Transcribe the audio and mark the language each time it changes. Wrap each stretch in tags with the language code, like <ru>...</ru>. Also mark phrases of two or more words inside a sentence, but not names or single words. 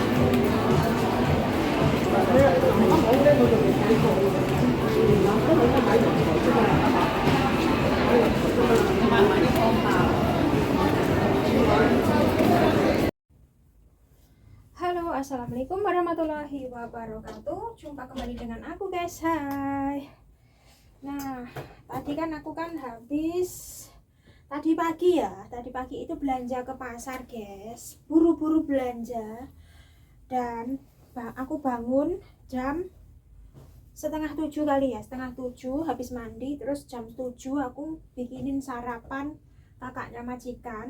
<yue>好咧，我就未睇過。都冇得買台啫嘛。買啲方法。Halo,</yue> <ar>السلام عليكم ورحمة الله وبركاته.</ar> <id>Jumpa kembali dengan aku guys. Hai. Nah, tadi kan aku habis. Tadi pagi itu belanja ke pasar guys, buru-buru belanja, dan aku bangun jam setengah 7 kali ya, setengah 7 habis mandi, terus jam 7 aku bikinin sarapan kakaknya majikan.</id>